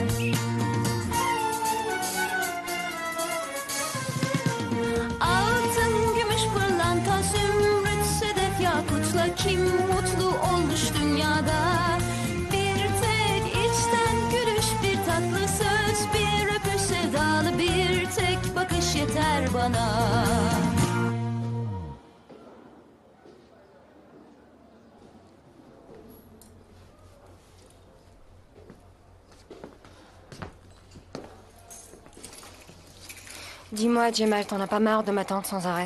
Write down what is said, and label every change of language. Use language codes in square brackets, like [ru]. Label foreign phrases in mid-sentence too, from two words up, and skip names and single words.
[tr] Altın, gümüş, pırlanta, zümrüt, sedef, yakutla kim mutlu olmuş dünyada? Bir tek içten gülüş, bir tatlı söz, bir öpüş sevdalı, bir tek bakış yeter bana. [fr] Dis-moi, Jemal, t'en as pas marre de m'attendre sans arrêt?